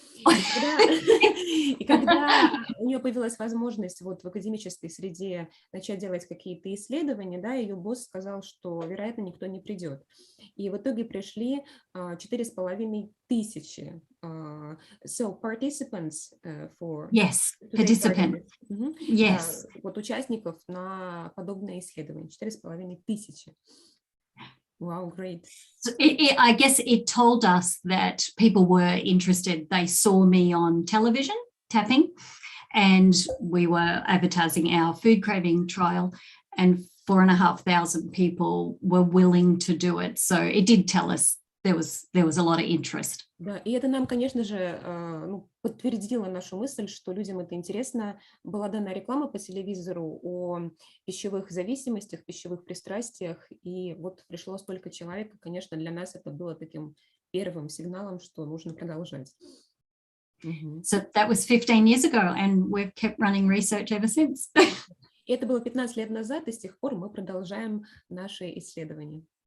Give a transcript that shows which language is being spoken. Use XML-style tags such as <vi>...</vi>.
<ru>И когда у нее появилась возможность вот в академической среде начать делать какие-то исследования, да, ее босс сказал, что, вероятно, никто не придет. И в итоге пришли 4,500.</ru> <en>So participants for... Yes, participants. Yes.</en> <ru>Вот участников на подобное исследование, 4,500.</ru> <en>Wow, great. So I guess it told us that people were interested. They saw me on television tapping, and we were advertising our food craving trial, and 4,500 people were willing to do it. So it did tell us there was a lot of interest.</en> <ru>Да, и это нам, конечно же, подтвердило нашу мысль, что людям это интересно. Была дана реклама по телевизору о пищевых зависимостях, пищевых пристрастиях, и вот пришло столько человек, и, конечно, для нас это было таким первым сигналом, что нужно продолжать.</ru> <en>So that was 15 years ago, and we've kept running research ever since.</en> <ru>И это было 15 лет назад, и с тех пор мы продолжаем наши исследования.</ru>